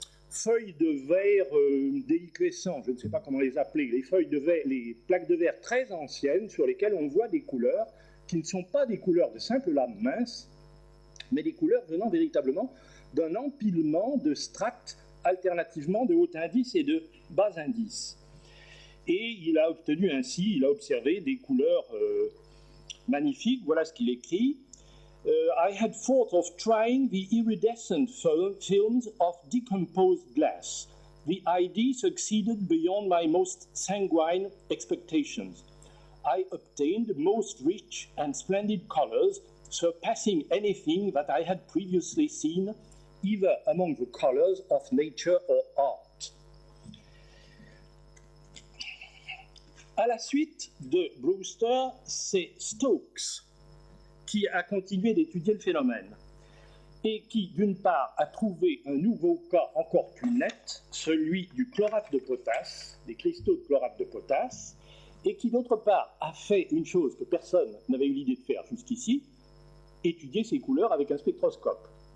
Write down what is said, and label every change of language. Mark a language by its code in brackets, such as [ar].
[fr] feuilles de verre déliquescents, je ne sais pas comment les appeler, les feuilles de verre, les plaques de verre très anciennes sur lesquelles on voit des couleurs qui ne sont pas des couleurs de simple lame mince, mais des couleurs venant véritablement d'un empilement de strates alternativement de haut indice et de bas indice. Et il a obtenu ainsi, il a observé des couleurs magnifiques. Voilà ce qu'il écrit. [en] I had thought of trying the iridescent films of decomposed glass. The idea succeeded beyond my most sanguine expectations. I obtained most rich and splendid colors, surpassing anything that I had previously seen, either among the colors of nature or art. [fr] À la suite de Brewster, c'est Stokes qui a continué d'étudier le phénomène et qui, d'une part, a trouvé un nouveau cas encore plus net, celui du chlorate de potasse, des cristaux de chlorate de potasse, et qui, d'autre part, a fait une chose que personne n'avait eu l'idée de faire jusqu'ici, étudier ces couleurs avec un spectroscope.